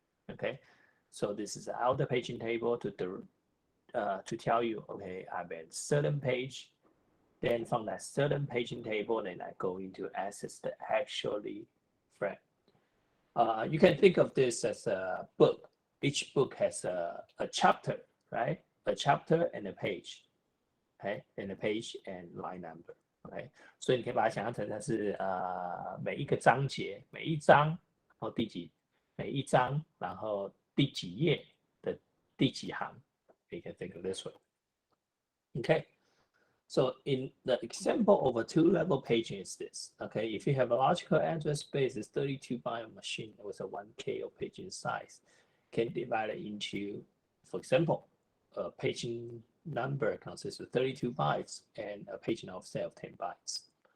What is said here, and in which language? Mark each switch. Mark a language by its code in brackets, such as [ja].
[en] Okay, so this is the outer paging table to tell you, okay, I'm at certain page, then from that certain paging table, then I go into access the frame. You can think of this as a book. Each book has a chapter, right? A chapter and a page, okay, and a page and line number. [zh] OK， 所以你可以把它想象成它是每一个章节，每一章，然后每一章，然后第几页的第几行。 [en] You can think of this way. OK, so in the example of a two-level paging is this. OK, if you have a logical address space is 32 byte machine with a 1K of paging size, can divide it into, for example, a paging number consists of 32 bytes and a paging offset of 10 bytes.